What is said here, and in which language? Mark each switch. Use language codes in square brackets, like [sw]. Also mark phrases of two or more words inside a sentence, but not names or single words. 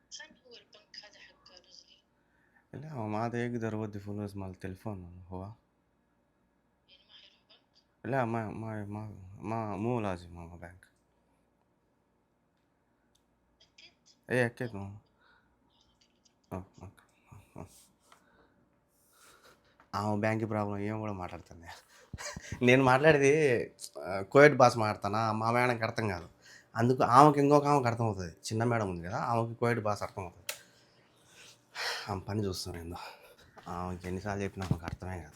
[ar] لا هو ما عاد يقدر يودي فلوس مال التليفون هو. لا ما مو لازم ماما بنك. ايه اكيد ماما. اوكي. [te] ఆమె [en] bank problem [te] ఏం కూడా మాట్లాడుతుంది. నేను మాట్లాడేది కోవిడ్ భాష మాట్లాడతానా, మా మేడంకి అర్థం కాదు. అందుకు ఆమెకి ఇంకొక ఆమెకు అర్థమవుతుంది, చిన్న మేడం ఉంది కదా, ఆమెకి కోవిడ్ భాష అర్థమవుతుంది. ఆమె పని చూస్తాను ఏందో, ఆమెకి ఎన్నిసార్లు చెప్పినా ఆమెకు అర్థమే కాదు.